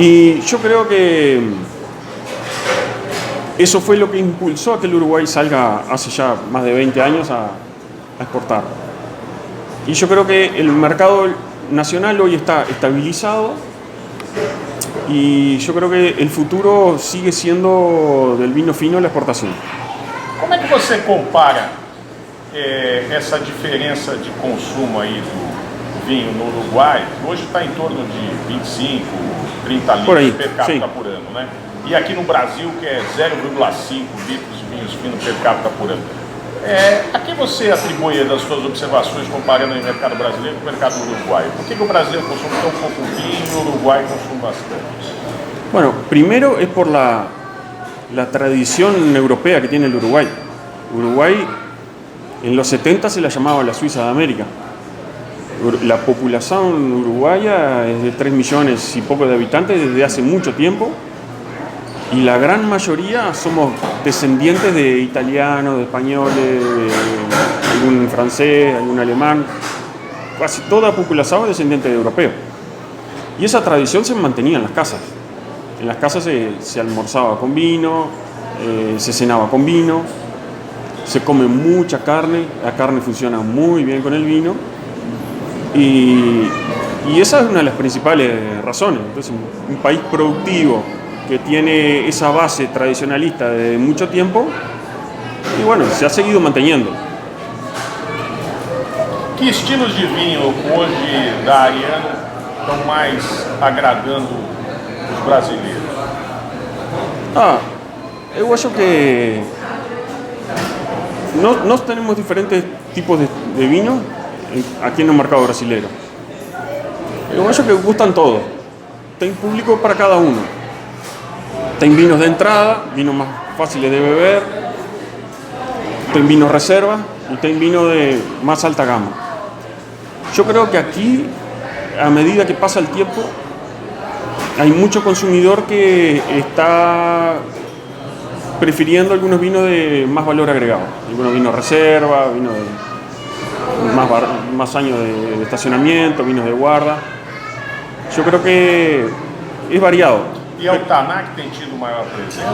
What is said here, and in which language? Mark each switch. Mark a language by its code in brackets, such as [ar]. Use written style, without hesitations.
[es] Y yo creo que eso fue lo que impulsó a que el Uruguay salga hace ya más de 20 años a exportar. Y yo creo que el mercado nacional hoy está estabilizado y yo creo que el futuro sigue siendo del vino fino la exportación. [pt] Como é que você compara essa diferença de consumo aí do vinho no Uruguai? Hoje está em torno de 25, 30 litros per capita por ano, né? E aqui no Brasil, que é 0,5 litros de vinhos finos per capita por ano. A que você atribui das suas observações comparando o mercado brasileiro com o mercado uruguaio? Por que o brasileiro consome tão pouco vinho e o Uruguai consome bastante? [es] Bueno, primero es por la tradición europea que tiene el Uruguay. Uruguay en los 70 se la llamaba la Suiza de América. La población uruguaya es de 3 millones y poco de habitantes desde hace mucho tiempo y la gran mayoría somos descendientes de italianos, de españoles, de algún francés, algún alemán. Casi toda la población es descendiente de europeos. Y esa tradición se mantenía en las casas. En las casas se almorzaba con vino, se cenaba con vino, se come mucha carne, la carne funciona muy bien con el vino y esa es una de las principales razones. Entonces, un país productivo que tiene esa base tradicionalista de mucho tiempo y bueno, se ha seguido manteniendo. [pt] Que estilos de vinho hoje da Ariano estão mais agradando os brasileiros? Eu acho que nós [es] tenemos diferentes tipos de vino aquí en el mercado brasileño. [pt] Eu acho que [es] gustan todos. [pt] Tem público para cada uno. [es] Tem vinos de entrada, vinos más fáciles de beber, tem vinos reserva y tem vino de más alta gama. Yo creo que aquí, a medida que pasa el tiempo, hay mucho consumidor que está prefiriendo algunos vinos de más valor agregado, algunos vinos reserva, vinos de más años de estacionamiento, vinos de guarda. Yo creo que es variado. [pt] E é o Taná que tem tido maior presença?